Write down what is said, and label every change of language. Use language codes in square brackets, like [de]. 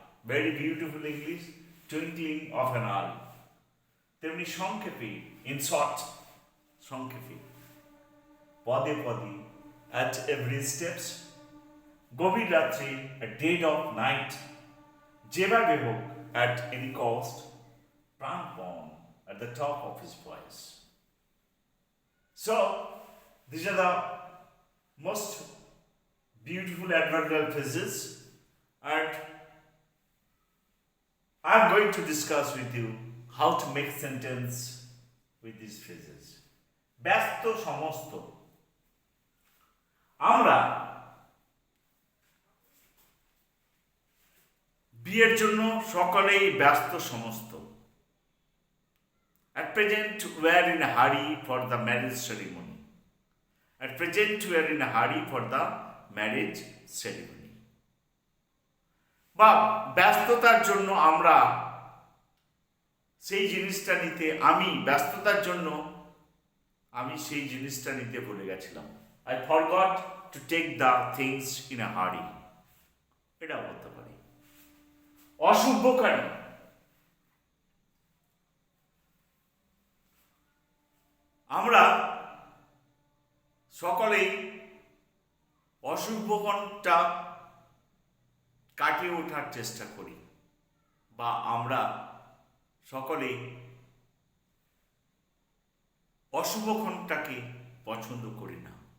[en] Very beautiful English, twinkling of an eye. তেমনি সংক্ষেপে, in short, সংক্ষেপে, পদে পদে, অ্যাট এভরি স্টেপস, গভীর রাত্রে, অ্যাট ডেড অফ নাইট, যেভাবে হোক, at any cost, প্রাণপণ, at the top of his voice. So, these are the most beautiful adverbial phrases, and I am going to discuss with you how to make sentence with these phrases. [bn] ব্যস্ত সমস্ত, আমরা বিয়ের জন্য সকলেই ব্যস্ত সমস্ত। [en] At present we are in a hurry for the marriage ceremony. At present we are in a hurry for the marriage ceremony. [bn] বা ব্যস্ততার জন্য আমরা সেই জিনিসটা নিতে, আমি ব্যস্ততার জন্য আমি সেই জিনিসটা নিতে ভুলে গেছিলাম। [en] I forgot to take the things in a hurry. [bn] এটা বলতে পারি। অশুভকারী, আমরা সকলেই অশুভক্ষণটা কাটিয়ে ওঠার চেষ্টা করি, বা আমরা সকলেই অশুভক্ষণটাকে পছন্দ করি না।